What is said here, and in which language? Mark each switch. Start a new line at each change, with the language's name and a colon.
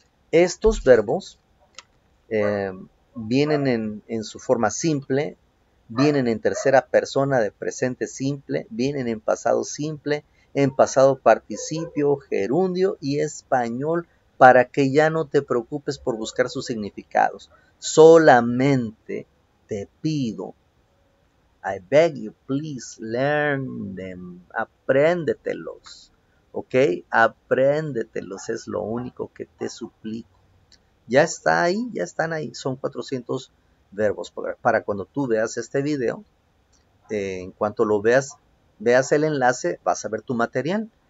Spanish: Estos verbos vienen en su forma simple, vienen en tercera persona de presente simple, vienen en pasado simple, en pasado participio, gerundio y español, para que ya no te preocupes por buscar sus significados. Solamente te pido,
English: I beg you, please learn them.
Spanish: Apréndetelos. ¿Ok? Apréndetelos, es lo único que te suplico. Ya está ahí, ya están ahí. Son 400 verbos. Para cuando tú veas este video, en cuanto lo veas el enlace, vas a ver tu material.